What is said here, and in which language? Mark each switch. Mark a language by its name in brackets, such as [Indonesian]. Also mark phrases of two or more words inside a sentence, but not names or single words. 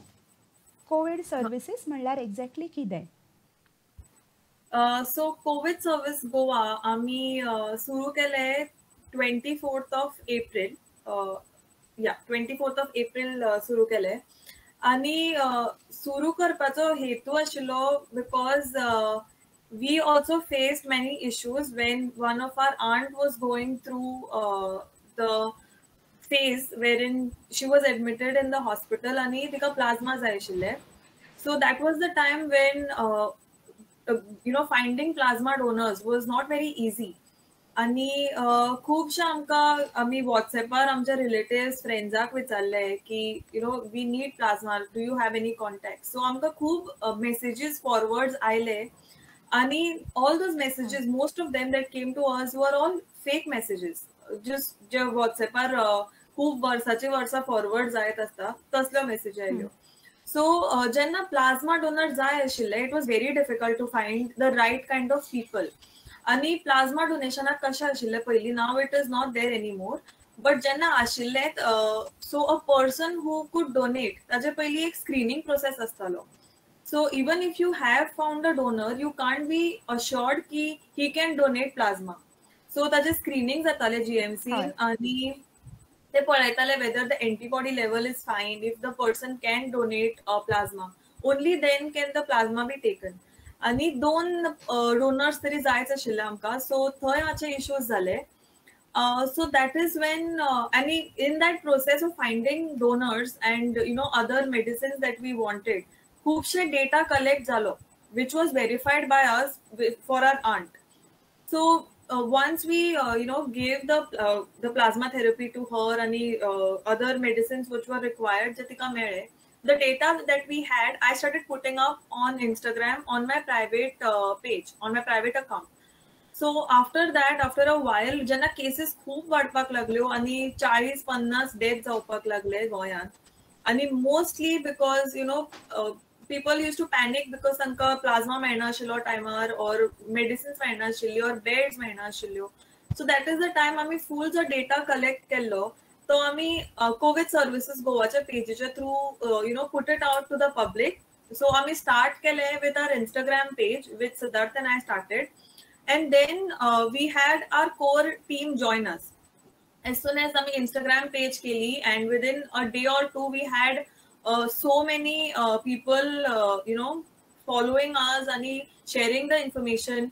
[Konkani] कोविड सर्विसीस म्हणल्यार एक्झॅक्टली कितें? सो कोविड सर्विस गोवा आम्ही सुरू केले 24 एप्रिल. 24 एप्रिल सुरू केले आणि सुरू करपाचो हेतू आशिल्लो [English] बिकॉज we also faced many issues when one of our aunt was going through the phase wherein she was admitted in the hospital [Konkani] आणि तिका plasma जाय आशिल्ले. [English] So that was the time when finding plasma donors was not very easy. [Konkani] आणि खुबशे आमकां आमी WhatsAppar आमच्या रिलेटिव्स फ्रेंड्साक विचारले की [English] we need plasma, do you have any contact. [Konkani] सो आमकां खूब मेसेजीस फॉरवर्ड्स आयले आणि [English] all those messages, most of them that came to us were all fake messages. [Konkani] जस्ट जे WhatsAppar खूब वर्सां फॉरवर्ड जायत आसता तसल्यो मेसेजी आयल्यो. सो जेन्ना प्लाझ्मा डोनर जाय आशिल्ले, [English] it was very difficult to find the right kind of people. [Konkani] आणि प्लाझ्मा डोनेशनाक कशें आशिल्लें पयलीं, [English] now it is not there anymore, [Konkani] बट जेन्ना आशिल्लें सो [English] a person who could donate [Konkani] ताजे पयलीं एक स्क्रीनिंग प्रोसेस आसतालो. [English] so even if you have found a donor, you can't be assured की he can donate plasma. [Konkani] सो ताजे स्क्रीनिंग जातालें GMCन आणि ते पळयताले [English] whether the antibody level is fine, if the person can donate plasma, only then can the plasma be taken. [Konkani] आणि 2 डोनर्स तरी जायच आशिल्ले आमकां. सो थंय मातशे इश्यूज जाले. [English] So that is when and in that process of finding donors and other medicines that we wanted, [Konkani] खूबशे data collect zalo, [English] which was verified by us for our aunt. So once we gave the plasma therapy to her and other medicines which were required [Konkani] je tika mele, [English] the data that we had, I started putting up on Instagram on my private page, on my private account. So after that, after a while, [Konkani] जेन्ना केसेस खूब वाडपाक लागल्यो आणि 40-50 डेथ जावपाक लागले गोंयांत, आणि मोस्टली बिकॉज [English] people used to panic because [Konkani] तांकां प्लाझ्मा मेळना आशिल्लो टायमार, ऑर मेडिसिन्स मेळना आशिल्ली, ऑर बेड्स मेळना आशिल्ल्यो. [English] so that is the time [Konkani] आमी फूल जो डेटा कलेक्ट केल्लो तो आमी कोविड सर्विसीस गोवाच्या पेजीच्या थ्रू [English] put it out to the public. [Konkani] सो आमी स्टार्ट केले [English] with our Instagram page, with Siddharth and I started. And then we had our core team join us. As soon as we Instagram page keli, and within a day or two we had so many people following us and sharing the information.